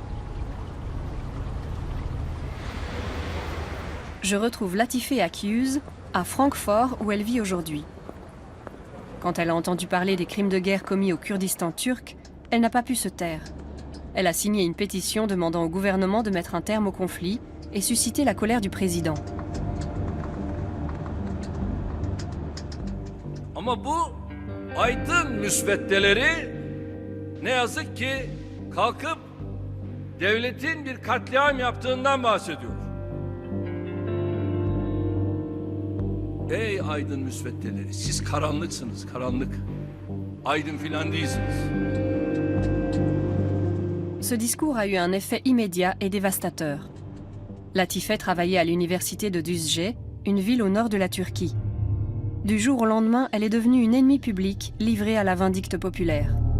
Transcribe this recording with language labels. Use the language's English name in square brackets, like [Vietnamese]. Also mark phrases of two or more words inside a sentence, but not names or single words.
[French] Je retrouve Latife Akiyüz à Francfort où elle vit aujourd'hui. Quand elle a entendu parler des crimes de guerre commis au Kurdistan turc, elle n'a pas pu se taire. Elle a signé une pétition demandant au gouvernement de mettre un terme au conflit et susciter la colère du président. [Turkish] Ama bu aydın müsveddeleri ne yazık ki kalkıp devletin bir katliam yaptığından bahsediyor. Ey aydın müsveddeleri, siz karanlıksınız, karanlık. Aydın filan değilsiniz. [French] Ce discours a eu un effet immédiat et dévastateur. Latife travaillait à l'université de Düzce, une ville au nord de la Turquie. Du jour au lendemain, elle est devenue une ennemie publique, livrée à la vindicte populaire.